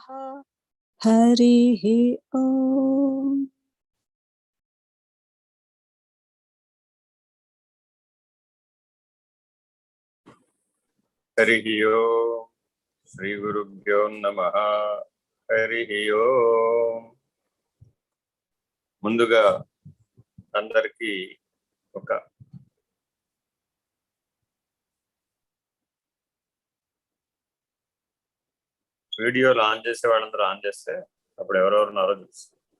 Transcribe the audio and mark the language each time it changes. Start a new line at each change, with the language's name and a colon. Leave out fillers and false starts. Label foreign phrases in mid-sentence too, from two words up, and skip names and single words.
Sanskrit: हरिः ॐ। हरिः ओम् श्री गुरुभ्यो नमः। हरिः ओम्।
Telugu: ముందుగా అందరికీ ఒక వీడియోలు ఆన్ చేసే వాళ్ళందరూ ఆన్ చేస్తే అప్పుడు ఎవరెవరు ఉన్నారో చూస్తారు.